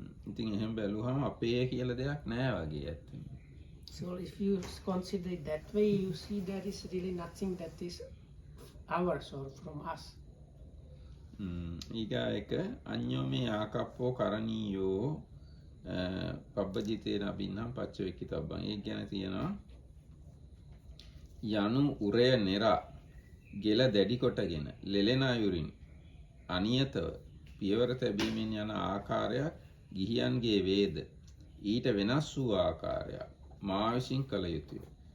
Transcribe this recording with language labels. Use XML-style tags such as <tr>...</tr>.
<si>ඉතින් එහෙම බැලුවම අපේ කියලා දෙයක් නැහැ වගේ ඇත්තටම.</si> <en>So if you consider it that way, you see there is really nothing that is ours or from us.</en> <si>ඊගා එක</si> <pi>අඤ්ඤෝමේ ආකප්පෝ කරණීයෝ පබ්බජිතේන අබින්නම් පච්චවෙක්කිතබ්බං.</pi> <si>ඒ ගැන තියෙනවා යනු උරය නෙරා ගෙල දැඩි කොටගෙන ලෙලෙන අයුරින් අනියතව පියවර තැබීමෙන් යන ආකාරයක් ගිහියන්ගේ වේද ඊට වෙනස් වූ ආකාරයක් මා විසින් කළ යුතුය.</si>